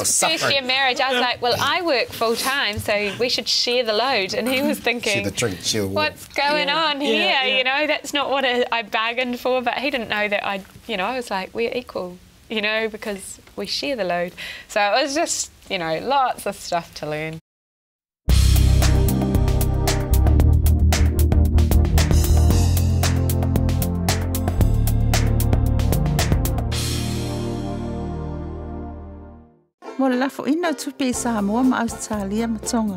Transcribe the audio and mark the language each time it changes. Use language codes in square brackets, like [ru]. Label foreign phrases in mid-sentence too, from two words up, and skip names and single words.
[en] First year marriage, I was like, well, I work full time, so we should share the load. And he was thinking, what's going on here? You know, that's not what I bargained for. But he didn't know that I was like, we're equal, you know, because we share the load. So it was just, you know, lots of stuff to learn. [sm] Mo lafo ina tupe Samoa ma Australia matonga.